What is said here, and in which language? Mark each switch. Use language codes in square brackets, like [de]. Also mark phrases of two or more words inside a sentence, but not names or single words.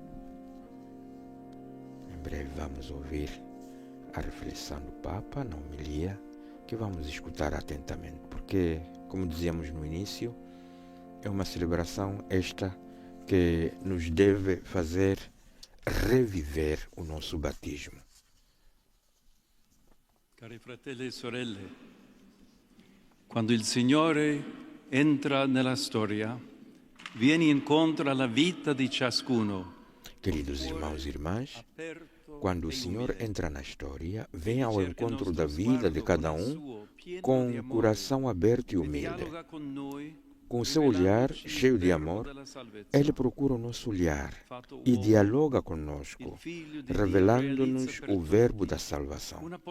[pt] Em breve vamos ouvir a reflexão do Papa na homilia, que vamos escutar atentamente, porque, como dizíamos no início, é uma celebração esta que nos deve fazer reviver o nosso batismo. [it] Cari fratelli e sorelle, quando il Signore entra nella storia, viene incontro alla vita di ciascuno. [pt] Queridos irmãos e irmãs, quando o Senhor entra na história, vem ao encontro da vida de cada um com um coração aberto e humilde. Com o seu olhar cheio de amor, Ele procura o nosso olhar e dialoga conosco, revelando-nos o verbo da salvação.